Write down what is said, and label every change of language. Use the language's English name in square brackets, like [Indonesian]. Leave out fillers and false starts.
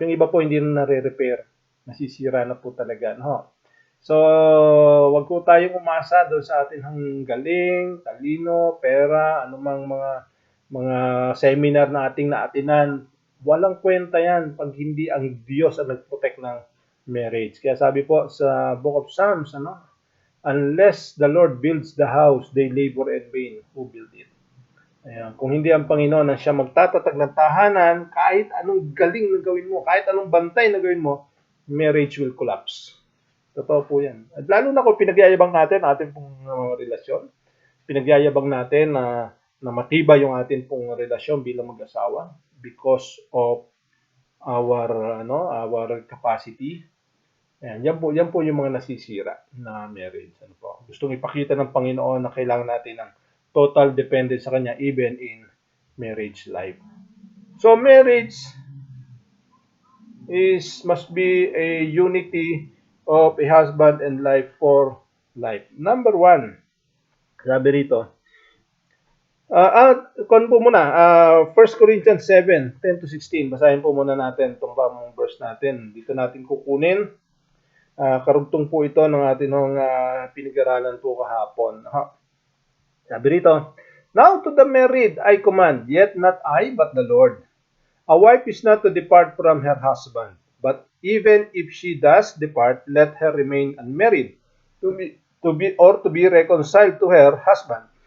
[Filipino] Yung iba po hindi na nare-repair. Nasisira na po talaga. So, wag po tayong umasa doon sa atin hang galing, talino, pera, anumang mga seminar na ating naatinan. Walang kwenta yan pag hindi ang Diyos ang nag-protect ng marriage. Kaya sabi po sa [English] Book of Psalms, unless the Lord builds the house, they labor in vain who build it. [Filipino] Ayan, kung hindi ang Panginoon ang siya magtatatag ng tahanan, kahit anong galing na gawin mo, kahit anong bantay na gawin mo, [English] marriage will collapse. [Filipino] Totoo po yan. At lalo na kung pinagyayabang natin ating pong relasyon, pinagyayabang natin na matibay yung ating pong relasyon bilang mag-asawa [English] because of our capacity. [Filipino] Ayan, yan po yung mga nasisira na marriage. Ano po? Gustong ipakita ng Panginoon na kailangan natin ng [English] total dependence [Filipino] sa Kanya [English] even in marriage life. So marriage must be a unity of a husband and life for life. [Filipino] Number one, sabi rito, kon po muna, 1 Corinthians 7:10-16. Basahin po muna natin itong bang verse natin. Dito natin kukunin. Karugtong po ito ng ating pinag-aralan po kahapon. Sabi rito, [English] now to the married I command, yet not I, but the Lord. A wife is not to depart from her husband, but even if she does depart, let her remain unmarried, to be reconciled to her husband.